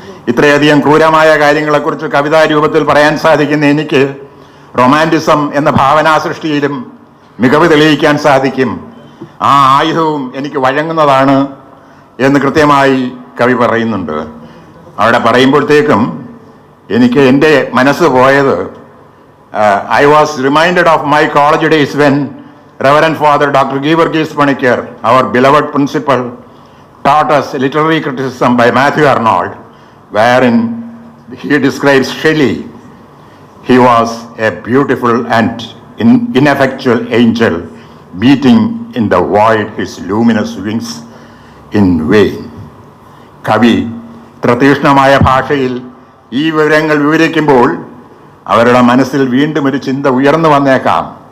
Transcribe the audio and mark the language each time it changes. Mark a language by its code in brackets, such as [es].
[ml] ഇത്രയധികം ക്രൂരമായ കാര്യങ്ങളെക്കുറിച്ച് കവിതാ രൂപത്തിൽ പറയാൻ സാധിക്കുന്ന എനിക്ക് റൊമാൻറ്റിസം എന്ന ഭാവനാ സൃഷ്ടിയിലും മികവ് തെളിയിക്കാൻ സാധിക്കും. ആ ആയുധവും എനിക്ക് വഴങ്ങുന്നതാണ് എന്ന് കൃത്യമായി കവി പറയുന്നുണ്ട്. അവിടെ പറയുമ്പോഴത്തേക്കും എനിക്ക് എൻ്റെ മനസ്സ് പോയത്, [en] I was reminded of my college days when Reverend Father Dr. Givargis Panikkar, our beloved principal, taught us literary criticism by Matthew Arnold, wherein he describes Shelley. He was a beautiful and ineffectual angel, beating in the void his luminous wings in vain. [ml] കവി തീക്ഷ്ണമായ ഭാഷയിൽ ഈ വിവരങ്ങൾ വിവരിക്കുമ്പോൾ അവരുടെ മനസ്സിൽ വീണ്ടും ഒരു ചിന്ത ഉയർന്നു വന്നേക്കാം.